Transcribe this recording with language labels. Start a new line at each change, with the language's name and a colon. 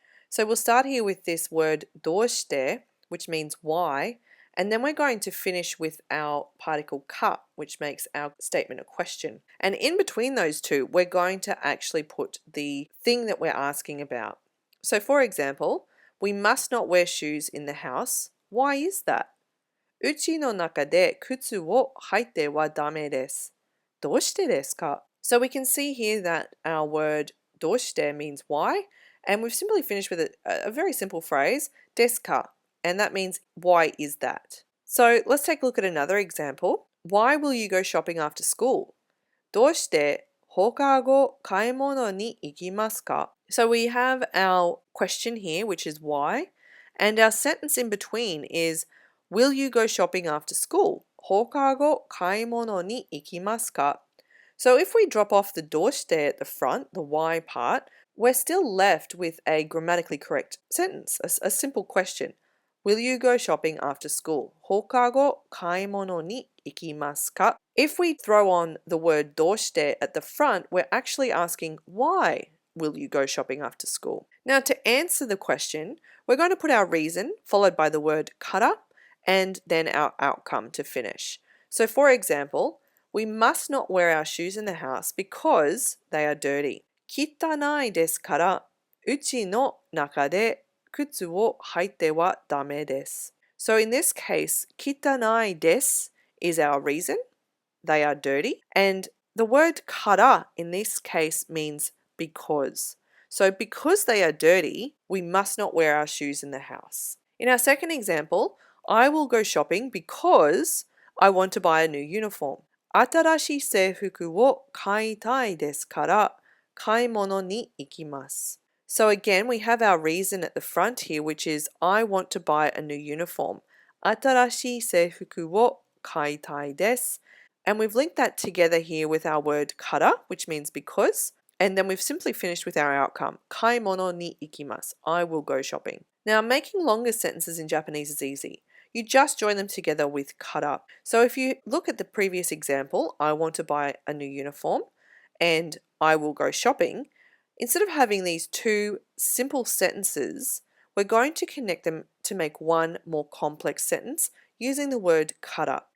English: So we'll start here with this word どうして, which means why, and then we're going to finish with our particle ka, which makes our statement a question. And in between those two, we're going to actually put the thing that we're asking about. So for example, we must not wear shoes in the house. Why is that?
Japanese: うちの中で靴を履いてはダメです。どうしてですか?
English: So we can see here that our word どうして means why, and we've simply finished with a very simple phrase, ですか, and that means why is that? So let's take a look at another example. Why will you go shopping after school?
Japanese: どうして放課後買い物に行きますか?
English: So we have our question here, which is why, and our sentence in between is will you go shopping after school?
Japanese: 放課後買い物に行きますか?
English: So if we drop off the どうして at the front, the why part, we're still left with a grammatically correct sentence, a simple question. Will you go shopping after school?
Japanese: 放課後買い物に行きますか?
English: If we throw on the word どうして at the front, we're actually asking why will you go shopping after school? Now to answer the question, we're going to put our reason followed by the word から and then our outcome to finish. So for example, we must not wear our shoes in the house because they are dirty.
Japanese: 汚いですから、うちの中で靴を履いてはダメです。
English: So in this case,
Japanese: 汚いです
English: is our reason. They are dirty. And the word から in this case means because. So because they are dirty, we must not wear our shoes in the house. In our second example, I will go shopping because I want to buy a new uniform.
Japanese: 新しい制服を買いたいですから買い物に行きます。
English: So again, we have our reason at the front here, which is I want to buy a new uniform.
Japanese: 新しい制服を買いたいです。
English: And we've linked that together here with our word から, which means because. And then we've simply finished with our outcome.
Japanese: 買い物に行きます.
English: I will go shopping. Now, making longer sentences in Japanese is easy. You just join them together with から. So if you look at the previous example, I want to buy a new uniform and I will go shopping, instead of having these two simple sentences, we're going to connect them to make one more complex sentence using the word から.